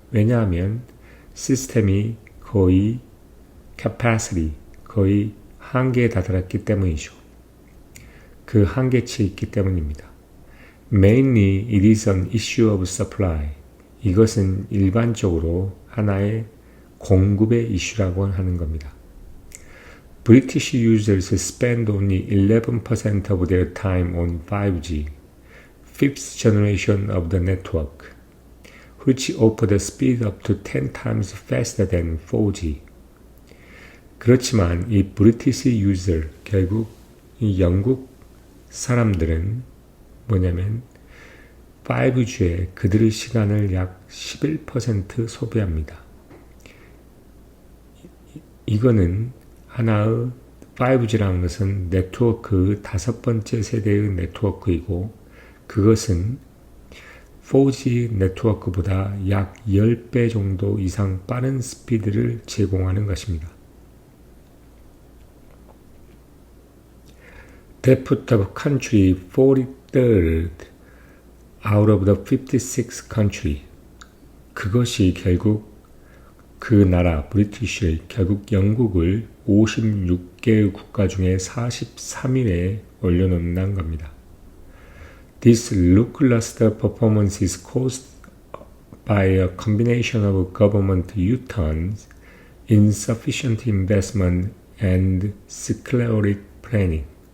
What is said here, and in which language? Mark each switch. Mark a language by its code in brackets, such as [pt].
[ko] 왜냐하면 시스템이 거의 capacity, 거의 한계에 다다랐기 때문이죠. 그 한계치에 있기 때문입니다. [en] Mainly it is an issue of supply. [ko] 이것은 일반적으로 하나의 공급의 이슈라고 하는 겁니다. [en] British users spend only 11% of their time on 5G, fifth generation of the network, which offer the speed up to 10 times faster than 4G. [ko] 그렇지만 이 브리티시 유저, 결국 이 영국 사람들은 뭐냐면 5G에 그들의 시간을 약 11% 소비합니다. 이거는 하나의 5G라는 것은 네트워크 5번째 세대의 네트워크이고 그것은 4G 네트워크보다 약 10배 정도 이상 빠른 스피드를 제공하는 것입니다. [en] That put the country 43rd out of the 56 country. [ko] 그것이 결국 그 나라 브리티쉬를 결국 영국을 56개의 국가 중에 43위에 올려놓는다는 겁니다. [en] This lackluster performance is caused by a combination of government U-turns, insufficient investment, and sclerotic planning.